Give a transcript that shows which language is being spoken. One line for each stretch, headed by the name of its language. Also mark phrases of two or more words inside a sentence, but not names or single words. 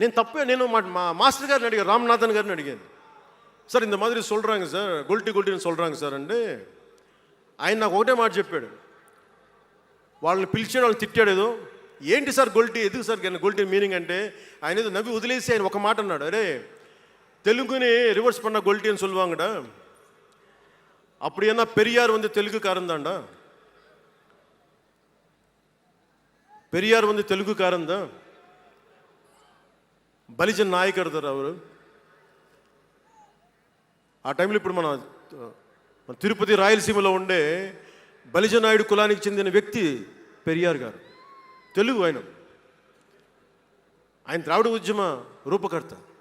Telugu: నేను మా మాస్టర్ గారిని అడిగాను, రామ్నాథన్ గారిని అడిగాను, సార్ ఇంత మాదిరి சொல்கிறாங்க సార్, గొల్టీని சொல்கிறாங்க సార్ అంటే ఆయన నాకు ఒకటే మాట చెప్పాడు. వాళ్ళని పిలిచాడు, వాళ్ళని తిట్టాడు ఏదో, ఏంటి సార్ గొల్టీ, ఎందుకు సార్ గొల్టీ మీనింగ్ అంటే ఆయన ఏదో నవ్వి వదిలేసి ఆయన ఒక మాట అన్నాడు, అరే தெலுங்குని రివర్స్ பண்ண గొల్టీ అని சொல்லுவாங்கடா,
Tamil: அப்படி என்ன பெரியார் வந்து தெலுங்குக்காரன் தான்டா, పెరియార్ வந்து తెలుగుకారన్ தான், பலிஜன் நாயக்கர் தாரு அவரு.
Telugu: ఆ టైంలో ఇప్పుడు మన తిరుపతి రాయలసీమలో ఉండే బలిజ నాయుడు కులానికి చెందిన వ్యక్తి పెరియార్ గారు, తెలుగు ఆయన ద్రావిడ ఉద్యమ రూపకర్త.